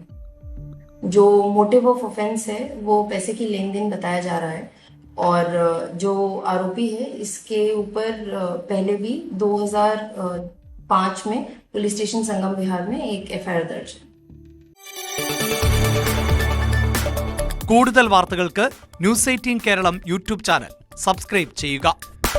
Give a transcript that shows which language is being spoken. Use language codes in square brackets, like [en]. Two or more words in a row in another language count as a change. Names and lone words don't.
[hi] जो [en] motive of offense [hi] है वो पैसे की लेन देन बताया जा रहा है, और जो आरोपी है इसके ऊपर पहले भी 2005 में [en] police station [hi] संगम विहार में एक FIR दर्ज है। [ml] കൂടുതൽ വാർത്തകൾക്ക് ന്യൂസ് 18 കേരളം [en] YouTube channel subscribe [ml] ചെയ്യുക.